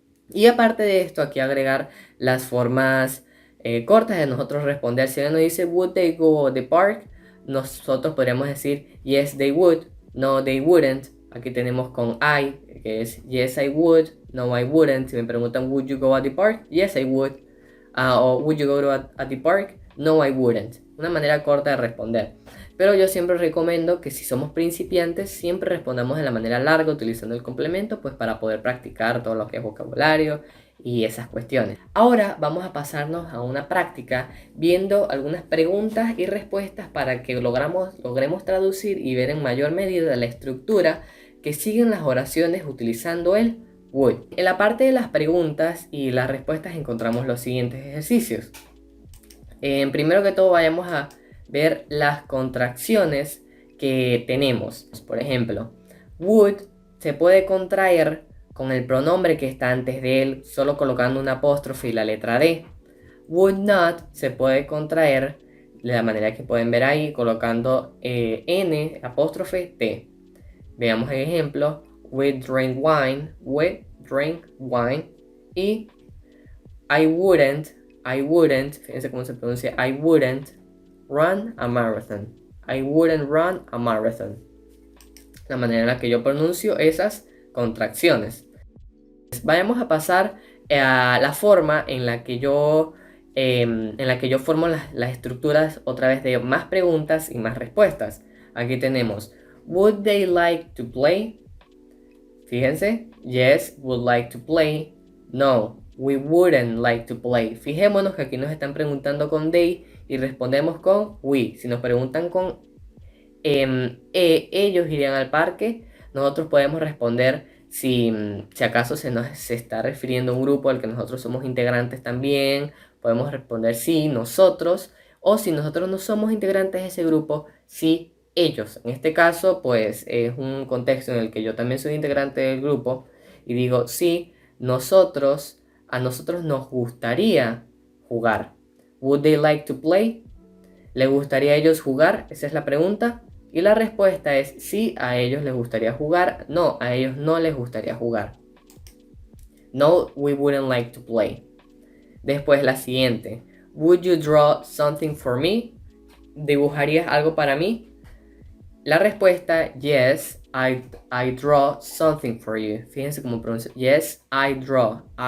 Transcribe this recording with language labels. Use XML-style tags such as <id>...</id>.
<es>Y aparte de esto, aquí agregar las formas cortas de nosotros responder. Si alguien nos dice</es> <en>would they go at the park,</en> <es>nosotros podríamos decir</es> <en>yes they would, no they wouldn't.</en> <es>Aquí tenemos con</es> <en>I,</en> <es>que es</es> <en>yes I would, no I wouldn't.</en> <es>Si me preguntan</es> <en>would you go at the park, yes I would.</en> <es>O</es> <en>would you go at the park, no I wouldn't.</en> <es>una manera corta de responder. Pero yo siempre recomiendo que si somos principiantes, siempre respondamos de la manera larga utilizando el complemento, pues para poder practicar todo lo que es vocabulario y esas cuestiones. Ahora vamos a pasarnos a una práctica viendo algunas preguntas y respuestas para que logremos traducir y ver en mayor medida la estructura que siguen las oraciones utilizando el would. En la parte de las preguntas y las respuestas encontramos los siguientes ejercicios. Primero que todo vayamos a ver las contracciones que tenemos. Por ejemplo, would se puede contraer con el pronombre que está antes de él, solo colocando un apóstrofe y la letra D. Would not se puede contraer de la manera que pueden ver ahí, colocando N, apóstrofe T. Veamos el ejemplo.</es> <en>We drink wine.</en> <es>Y</es> <en>I wouldn't,</en> <es>fíjense cómo se pronuncia,</es> <en>I wouldn't run a marathon. I wouldn't run a marathon.</en> <es>La manera en la que yo pronuncio esas contracciones. Vayamos a pasar a la forma en la que yo formo las estructuras otra vez de más preguntas y más respuestas. Aquí tenemos</es> <en>would they like to play?</en> <es>Fíjense,</es> <en>yes, would like to play. No, we wouldn't like to play.</en> <es>Fijémonos que aquí nos están preguntando con they y respondemos con we. Si nos preguntan con ellos irían al parque, nosotros podemos responder si acaso se está refiriendo a un grupo al que nosotros somos integrantes también. Podemos responder sí, nosotros, o si nosotros no somos integrantes de ese grupo, sí, ellos. En este caso, pues es un contexto en el que yo también soy integrante del grupo y digo sí, a nosotros nos gustaría jugar.</es> <en>Would they like to play?</en> <es>¿Le gustaría a ellos jugar? Esa es la pregunta. Y la respuesta es sí, a ellos les gustaría jugar. No, a ellos no les gustaría jugar.</es> <en>No, we wouldn't like to play.</en> <es>Después la siguiente.</es> <en>Would you draw something for me?</en> <es>¿Dibujarías algo para mí? La respuesta,</es> <en>yes, I draw something for you.</en> <es>Fíjense cómo pronuncia.</es> <en>Yes, I draw.</en>